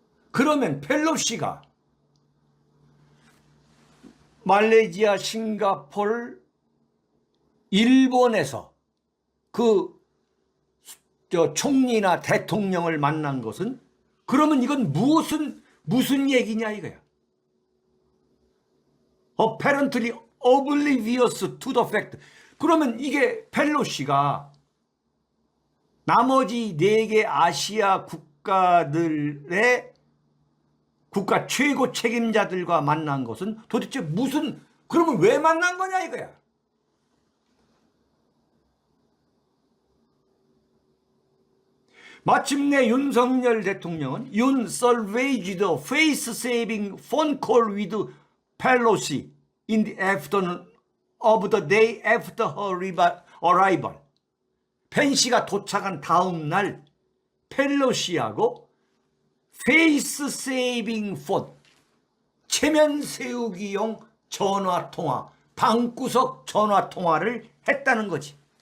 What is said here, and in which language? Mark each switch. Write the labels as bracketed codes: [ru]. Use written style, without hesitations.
[ko] 그러면 펠로시가 말레이시아, 싱가포르, 일본에서 총리나 대통령을 만난 것은, 그러면 이건 무슨 얘기냐 이거야. [en] apparently oblivious to the fact. [ko] 그러면 이게 펠로시가 나머지 4개 아시아 국가들의 국가 최고 책임자들과 만난 것은 도대체 그러면 왜 만난 거냐 이거야. 마침내 윤석열 대통령은 [en] 윤 salvaged face-saving phone call with Pelosi in the afternoon of the day after her arrival. [ko] 펜시가 도착한 다음 날 펠로시하고 [en] face-saving phone, [ko] 체면 세우기용 전화통화, 방구석 전화통화를 했다는 거지.